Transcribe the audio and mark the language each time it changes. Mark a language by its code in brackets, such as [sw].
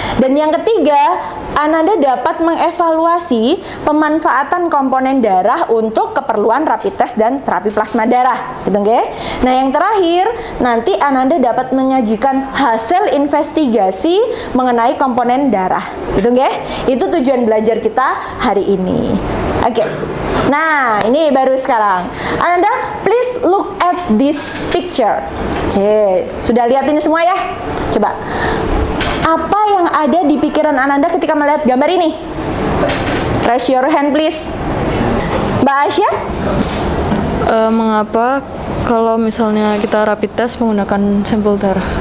[id] Dan yang ketiga, Ananda dapat mengevaluasi pemanfaatan komponen darah untuk keperluan rapid test dan terapi plasma darah, gitu nggih? Nah, yang terakhir, nanti Ananda dapat menyajikan hasil investigasi mengenai komponen darah, gitu nggih? Itu tujuan belajar kita hari ini. Oke. Nah, ini baru sekarang. [en] Ananda, please look at this picture. [id] Oke, sudah lihat ini semua ya? Coba. Apa yang ada di pikiran Ananda ketika melihat gambar ini? [en] Raise your hand please. Mbak Asya? [id] Mengapa kalau misalnya kita rapid test menggunakan sampel darah?